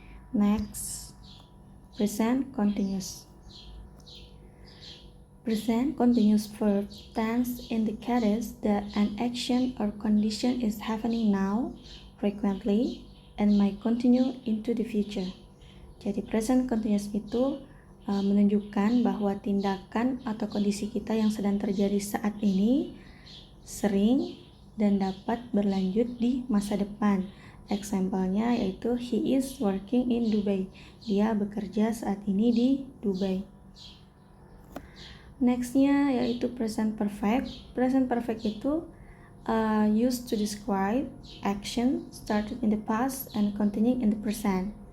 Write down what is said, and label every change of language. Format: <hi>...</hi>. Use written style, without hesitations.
<en>Next, present continuous. Present continuous verb tense indicates that an action or condition is happening now, frequently, and might continue into the future.</en> <id>Jadi present continuous itu menunjukkan bahwa tindakan atau kondisi kita yang sedang terjadi saat ini sering dan dapat berlanjut di masa depan.</id> <en>Example-nya yaitu he is working in Dubai.</en> <id>Dia bekerja saat ini di Dubai. Next-nya yaitu present perfect.</id> <en>Present perfect itu used to describe action started in the past and continuing in the present.</en>